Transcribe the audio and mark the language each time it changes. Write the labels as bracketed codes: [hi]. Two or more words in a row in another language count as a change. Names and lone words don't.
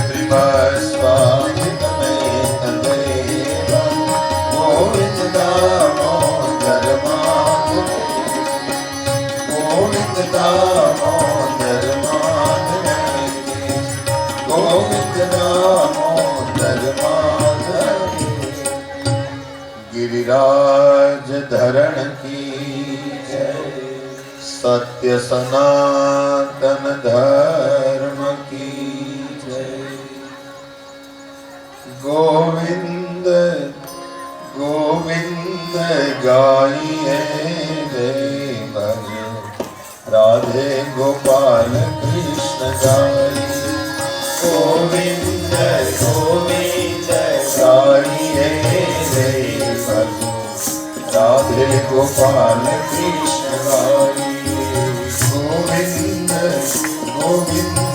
[sa] स्वामित्वमेव देव गोविन्द दामोदर माधवेति गोविन्द दामोदर माधवेति गोविन्द दामोदर माधवेति [hi] गिरिराज धरण की सत्य सनातन धर्म की जय। गोविंद गोविंद गाइए जय भज राधे गोपाल कृष्ण गाइए गोविंद गोविंद गाइए जय भज राधे गोपाल कृष्ण गाइए गोविंद गोविंद